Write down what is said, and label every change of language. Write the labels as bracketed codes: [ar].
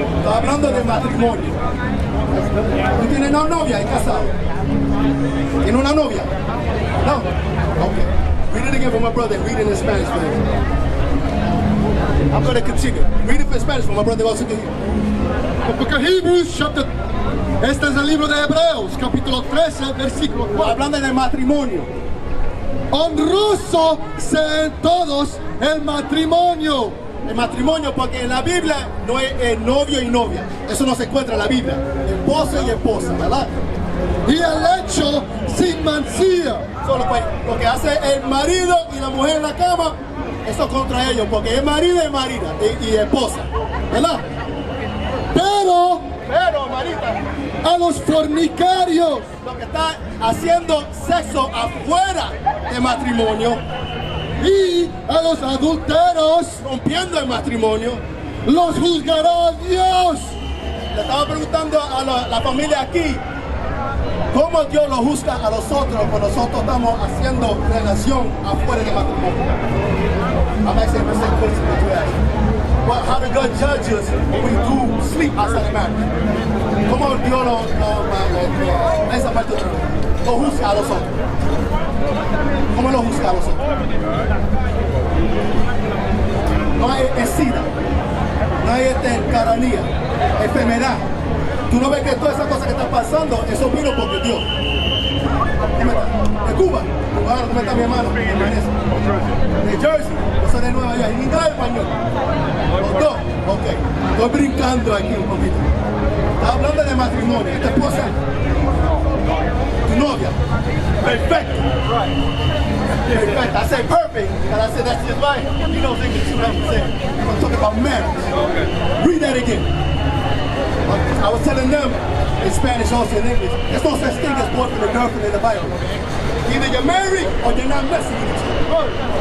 [es] Estoy hablando de matrimonio. ¿Tú tienes una novia y casado? ¿Tienes una novia? No? Okay. [en] Read it again for my brother. Read it in Spanish for him. I'm going to continue. Read it in Spanish for my brother also. The book of Hebrews, chapter. [es] Este es el libro de Hebreos, capítulo 13, versículo 4. Hablando del matrimonio. Honroso sean todos el matrimonio. El matrimonio, porque en la Biblia no es novio y novia. Eso no se encuentra en la Biblia. Esposo y esposa, ¿verdad? Y el hecho sin mancilla. Solo pues, lo que hace el marido y la mujer en la cama, eso contra ellos, porque es marido y marida y esposa, ¿verdad? Pero Pero, marita, a los fornicarios, Los que están haciendo sexo afuera de matrimonio, y a los adúlteros, rompiendo el matrimonio. los juzgará Dios. Le estaba preguntando a la familia aquí, ¿cómo Dios lo juzga a nosotros cuando nosotros estamos haciendo relación afuera de matrimonio? [en] I'm asking the same question that you asked. Well, how does God judge us when we do sleep outside of marriage? [es] ¿Cómo Dios esa parte lo juzga a nosotros? ¿Cómo lo juzga a nosotros? No hay SIDA, no hay caranía, enfermedad. Tú no ves que todas esas cosas que están pasando, eso vino porque Dios. De Cuba, cubano, ¿cómo está mi hermano? De Jersey, yo soy de Nueva York, y no español. Los dos, ok. Estoy brincando aquí un poquito. Estaba hablando de matrimonio, esta esposa, tu novia, perfecto. [en] Perfect. I say perfect, and I said that's just right. He knows English too, I'm saying. I'm talking about marriage. Read that again. I was telling them in Spanish, also in English, there's no such thing as boyfriend and girlfriend in the Bible. Either you're married or you're not messing with each other.